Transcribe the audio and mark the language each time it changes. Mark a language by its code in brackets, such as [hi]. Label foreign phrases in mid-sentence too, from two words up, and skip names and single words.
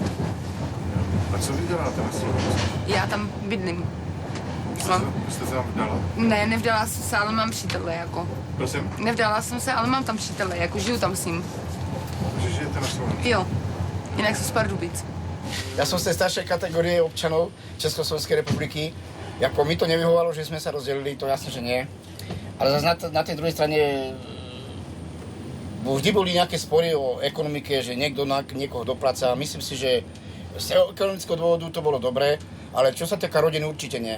[cs] A co vy děláte na Slovensku? Já tam bydlím. Jste se tam vdala? Ne, nevdala jsem se, ale mám přítele, jako. Prosím? Nevdala jsem se, ale mám tam přítele, jako žiju tam s ním. Že žijete na Slovensku? Jo, jinak jsem z Pardubic. [sk] Ja som z tej staršej kategórie občanov Československej republiky. Jako mi to nevyhovalo, že sme sa rozdelili, to jasne, že nie. Ale zase na tej druhej strane vždy boli nejaké spory o ekonomike, že niekto niekoho dopraca. Myslím si, že z ekonomického dôvodu to bolo dobré, ale čo sa týka rodiny, určite nie.